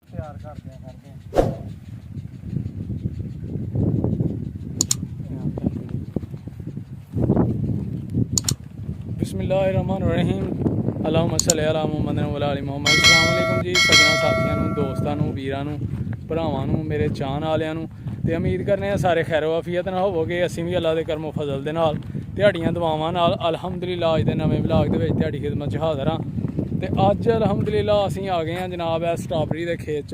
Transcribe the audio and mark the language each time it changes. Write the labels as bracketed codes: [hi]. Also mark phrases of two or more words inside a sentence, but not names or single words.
[ar] بسم الله الرحمن الرحيم اللهم صل على محمد و على آل محمد. السلام عليكم [pa] جی سجنا ساتھیوں نوں دوستاں نوں ویراں نوں بھراواں نوں میرے چاہن والیاں نوں تے امید کرنے آ سارے خیرو عافیت نال ہووو گے. اسیں بھی اللہ دے کرمو فضل دے نال دہاڑیاں دعاواں نال الحمدللہ اج دے نویں ولاگ دے وچ دہاڑی خدمت چ حاضر ہاں. تے اج الحمدللہ اسیں آ گئے ہاں جناب ہے سٹرابیری دے کھیت چ.